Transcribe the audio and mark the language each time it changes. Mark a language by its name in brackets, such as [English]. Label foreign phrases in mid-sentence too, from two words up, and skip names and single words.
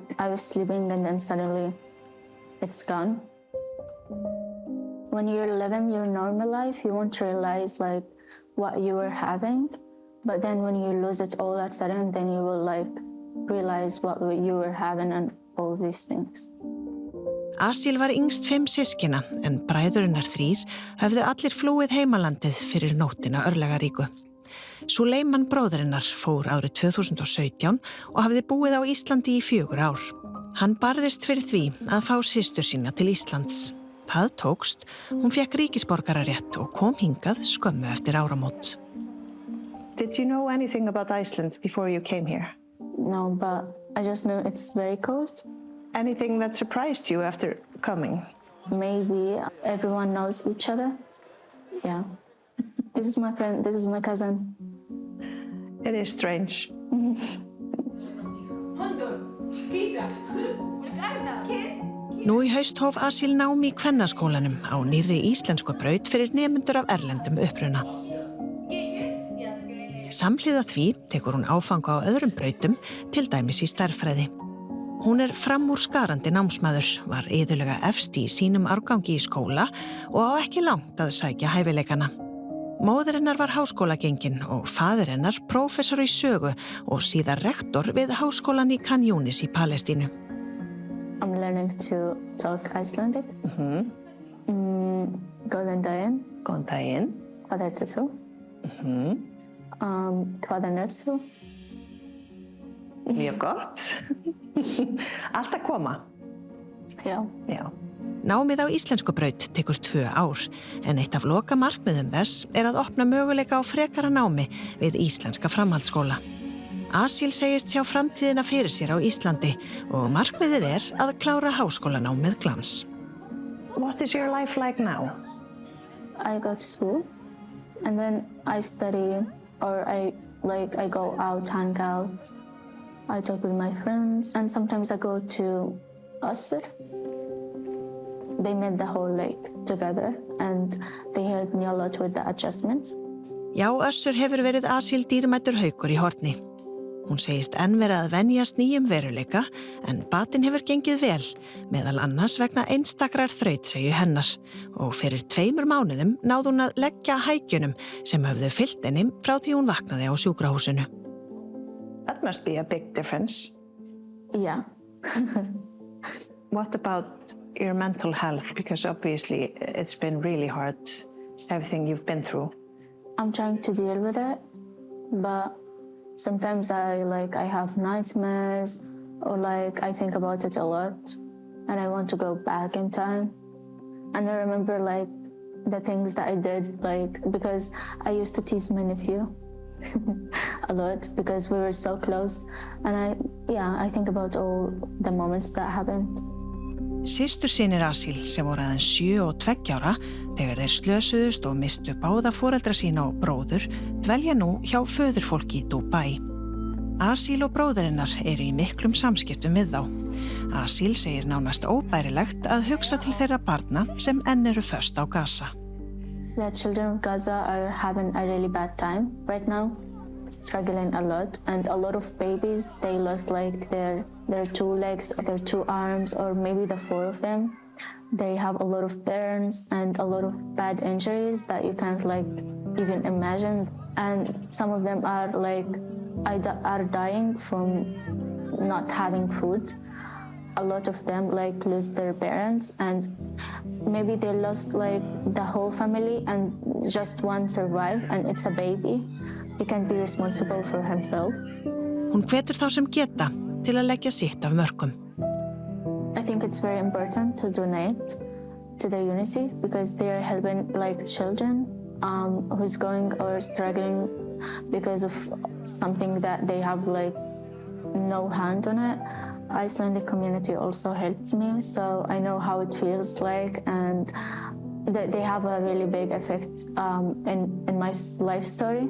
[English] I was sleeping and then suddenly it's gone. When you're living your normal life, you won't realize like what you were having. But then when you lose it all at sudden, then you will like realize what you were having and all these things. [Icelandic] Asil var yngst 5 systkina en bræðurinnar 3 höfðu allir flúið heimalandið fyrir nóttina örlagaríku. Suleiman bróðurinnar fór árið 2017 og hafði búið á Íslandi í 4 ár. Hann barðist fyrir því að fá systur sína til Íslands. Það tókst, hún fékk ríkisborgararétt og kom hingað skömmu eftir áramót. [English] Did you know anything about Iceland before you came here? No, but I just knew it's very cold. Anything that surprised you after coming? Maybe everyone knows each other. Yeah. This is my friend, this is my cousin. It is strange. [Icelandic] Nú í haust hóf Asil nám í kvennaskólanum á nýrri íslensku braut fyrir nemendur af erlendum uppruna. Samhliða því tekur hún áfanga á öðrum brautum, til dæmis í stærðfræði. Hún framúrskarandi námsmaður, var iðulega efst í sínum árgangi í skóla og á ekki langt að sækja hæfileikana. Móðir hennar var háskólagengin og faðir hennar prófessor í sögu og síðar rektor við háskólan í Khan Yunis í Palestínu. [English] I'm learning to talk Icelandic. [Icelandic] Góðan daginn. Góðan daginn. Hvað ertu þú? Hvaðan ert þú? Mjög gott. Allt að koma. Já. Námið á íslensku braut tekur 2 ár, en eitt af lokamarkmiðum þess að opna möguleika á frekara námi við íslenska framhaldsskóla. Asil segist sjá framtíðina fyrir sér á Íslandi og markmiðið að klára háskólanám með glans. [English] What is your life like now? I go to school and then I study or I go out, hang out. I talk with my friends and sometimes I go to Össur. They met the whole lake together and they helped me a lot with the adjustments. [Icelandic] Já, Össur hefur verið Asil dýrmætur haukur í horni. Hún segist enn vera að venjast nýjum veruleika en batinn hefur gengið vel, meðal annars vegna einstakrar þrautsegju hennar og fyrir 2 mánuðum náði hún að leggja hækjunum sem höfðu fylgt henni frá því hún vaknaði á sjúkrahúsinu. [English] That must be a big difference. Yeah. What about your mental health? Because obviously it's been really hard, everything you've been through. I'm trying to deal with it, but sometimes I have nightmares or I think about it a lot and I want to go back in time. And I remember the things that I did, because I used to tease my nephew a lot because we were so close. And I think about all the moments that happened. [Icelandic] Systursynir Asil sem voru aðeins 7 og 2 ára þegar þeir slösuðust og mistu báða foreldra sína og bróður dvelja nú hjá föðurfólki í Dubai. Asil og bróðurinnar eru í miklum samskiptum við þá. Asil segir nánast óbærilegt að hugsa til þeirra barna sem enn eru föst á Gaza. [English] The children of Gaza are having a really bad time right now, struggling a lot, and a lot of babies, they lost their 2 legs or their 2 arms or maybe the 4 of them. They have a lot of burns and a lot of bad injuries that you can't even imagine, and some of them are dying from not having food. A lot of them lose their parents, and maybe they lost the whole family and just one survived, and it's a baby. He can't be responsible for himself. [Icelandic] Hún hvetur þá sem geta til að leggja sitt af mörkum. [English] I think it's very important to donate to the UNICEF because they're helping children who's going or struggling because of something that they have no hand on it. Icelandic community also helped me, so I know how it feels and they have a really big effect in my life story.